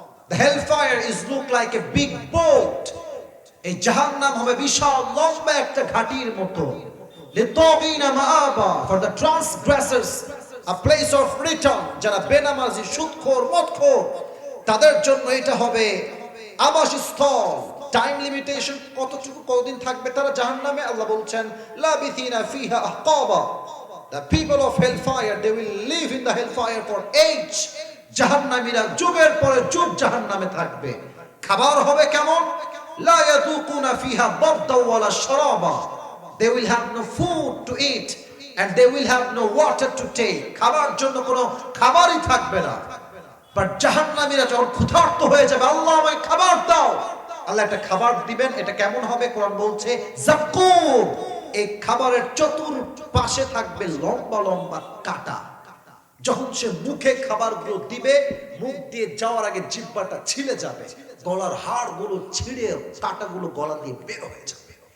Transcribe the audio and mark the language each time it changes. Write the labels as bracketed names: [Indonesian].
[English] The hellfire is look like a big boat. [Bangla] এই জাহান্নাম হবে বিশাল লম্বা একটা ঘাটির মতো। [Arabic] লিতাগিনা মাআবা, [English] for the transgressors a place of return. [Bangla] যারা বেনামাজি, সুদখোর, মদখোর তাদের জন্য এটা হবে আবাসস্থল। টাইম লিমিটেশন, কতটুকু কতদিন থাকবে তারা জাহান্নামে? আল্লাহ বলছেন [Arabic] লাবিথিনা ফিহা আহকাবা। [English] The people of hellfire, they will live in the hellfire for age. [Bangla] জাহান্নামীরা যুগের পরে যুগ জাহান্নামে থাকবে। খাবার হবে কেমন? [Arabic] লা ইয়াদুকুনা ফিহা বারদা ওয়ালা শারাবা। [English] They will have no food to eat and they will have no water to take. [Bangla] খাবার জন্য কোনো খাবারই থাকবে না। বাট জাহান্নামীরা যখন ক্ষুধার্ত হয়ে যাবে, আল্লাহ আমায় খাবার দাও, আল্লাহ একটা খাবার দিবেন। এটা কেমন হবে? কোরআন বলছে যাকুম। এই খাবারের চতুর্পাশে থাকবে লম্বা লম্বা কাঁটা। যখন সে মুখে খাবারগুলো দিবে, মুখ দিয়ে যাওয়ার আগে জিহ্বাটা ছিলে যাবে, গলার হাড়গুলো ছিঁড়ে কাঁটাগুলো গলা দিয়ে বের হয়ে যাবে।